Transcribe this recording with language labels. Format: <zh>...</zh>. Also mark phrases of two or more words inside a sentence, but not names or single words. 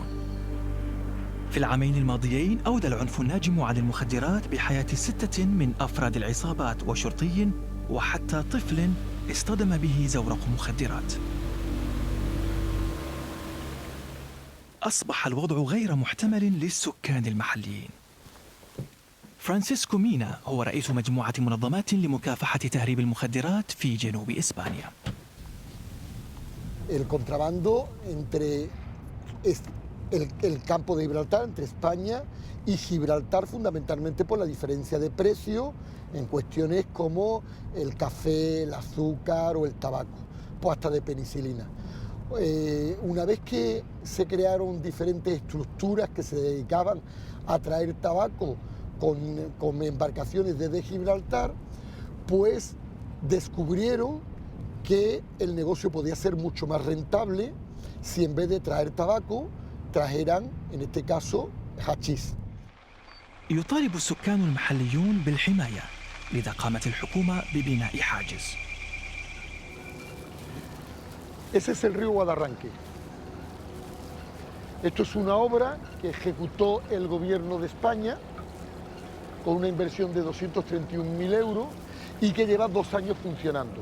<ar>في العامين الماضيين أودى العنف الناجم عن المخدرات بحياة 6 من أفراد العصابات وشرطي وحتى طفل اصطدم به زورق مخدرات. أصبح الوضع غير محتمل للسكان المحليين. فرانسيسكو مينا هو رئيس مجموعة منظمات لمكافحة تهريب المخدرات في جنوب إسبانيا.</ar> <es>El contrabando entre el campo de Gibraltar, entre España y Gibraltar, fundamentalmente por la diferencia de precio en cuestiones como el café, el azúcar o el tabaco, pues hasta de penicilina. Una vez que se crearon diferentes estructuras que se dedicaban a traer tabaco con embarcaciones desde Gibraltar, pues descubrieron que el negocio podía ser mucho más rentable si en vez de traer tabaco trajeran, en este caso, hachís.</es> <ar>يطالب السكان المحليون بالحماية، لذا قامت الحكومة ببناء حاجز.</ar> <es>Ese es el río Guadarranque. Esto es una obra que ejecutó el gobierno de España con una inversión de 231.000 euros y que lleva 2 años funcionando.</es>